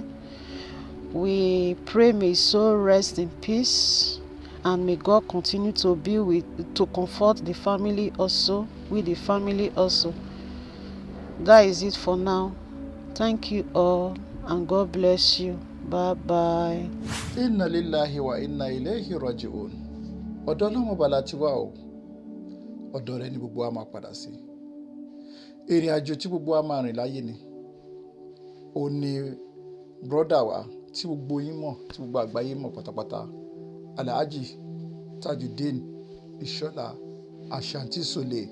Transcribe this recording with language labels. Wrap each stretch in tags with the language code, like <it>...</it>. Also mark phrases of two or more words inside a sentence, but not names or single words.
<en>We pray may his soul rest in peace, and may God continue to be to comfort the family also, with the family also. That is it for now. Thank you all, and God bless you. Bye bye.</en> <ar>إنا لله وإنا إليه راجعون.</ar> <yo>Ọ̀dọ̀ Ọlọ́run Ọba la ti wá o. Ọ̀dọ̀ rẹ̀ ni gbogbo wa máa padà sí. Ìrìn àjò tí gbogbo wa máa rìn láyé ni. Ó ní brọ́dà wa tí gbogbo yín mọ̀, tí gbogbo àgbáyé mọ̀ pátápátá. Alhaji Tajuddin Ishola Ashanti Shole.</yo>